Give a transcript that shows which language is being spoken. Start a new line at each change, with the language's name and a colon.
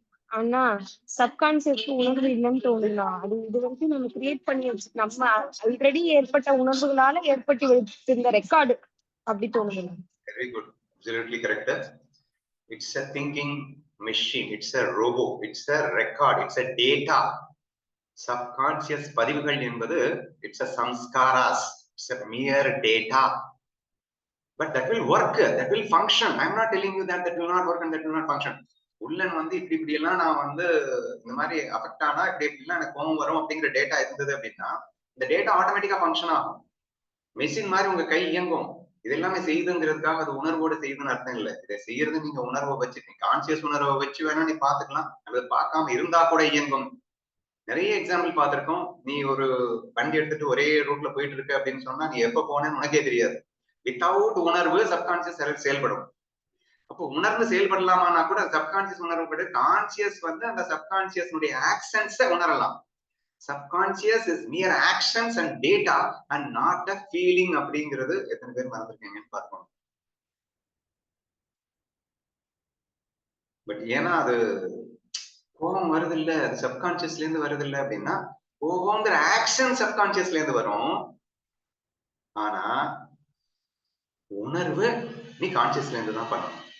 Tamil: ஆனா சப்கான்சியஸ்க்கு உணர்வு இல்லைன்னு தோணுதா? அது இது வரைக்கும் நம்ம கிரியேட் பண்ணி வச்சு, நம்ம ஆல்ரெடி ஏற்பட்ட உணர்வுகளால ஏற்பட்டு வைத்திருந்த ரெக்கார்டு அப்படி தோணுது.
English: Very good, absolutely correct. It's a thinking machine, it's a robo, it's a record, it's a data. Subconscious
Tamil: பதிவுகள் என்பது
English: it's a samskaras, it's a mere data. But that will work, that will function. I'm not telling you that will not work and that will not function.
Tamil: உள்ளன் வந்து இப்படி எல்லாம் நான் வந்து இந்த மாதிரி அஃபெக்ட் ஆனா இப்படி எப்படிலாம் எனக்கு கோவம் வரும் அப்படிங்கிற டேட்டா இருந்தது அப்படின்னா இந்த டேட்டா ஆட்டோமேட்டிக்கா ஃபங்க்ஷன் ஆகும். மெஷின் மாதிரி உங்க கை இயங்கும். இது எல்லாமே செய்யுதுங்கிறதுக்காக அது உணர்வோடு செய்யுதுன்னு அர்த்தம் இல்லை. இதை செய்யறது நீங்க உணர்வை வச்சு, கான்சியஸ் உணர்வை வச்சு வேணா நீ பாத்துக்கலாம், அல்லது பார்க்காம இருந்தா கூட இயங்கும். நிறைய எக்ஸாம்பிள் பார்த்திருக்கோம். நீ ஒரு வண்டி எடுத்துட்டு ஒரே ரூட்ல போயிட்டு இருக்க அப்படின்னு சொன்னா நீ எப்ப போனேன்னு உனக்கே தெரியாது. வித்தவுட் உணர்வு சப்கான்சியஸ் செயல்படும். அப்போ உணர்வு செயல்படலாமான்னா கூட சப்கான்சியஸ் உணர்வு கூட, கான்சியஸ் வந்து அந்த சப்கான்சியஸ் ஆக்ஷன்ஸை உணரலாம்.
English: Subconscious is mere actions and data and not a feeling
Tamil: அப்படிங்கிறது எத்தனை பேர் மறந்துருக்கீங்கன்னு பார்க்கணும். பட் ஏன்னா அது கோபம் வருது இல்ல, அது சப்கான்சியஸ்ல இருந்து வருது இல்ல அப்படின்னா, கோபம்ங்கிற ஆக்ஷன் சப்கான்சியஸ்ல இருந்து வரும். ஆனா உணர்வு நீ கான்சியஸ்ல இருந்து தான் பண்ணணும்.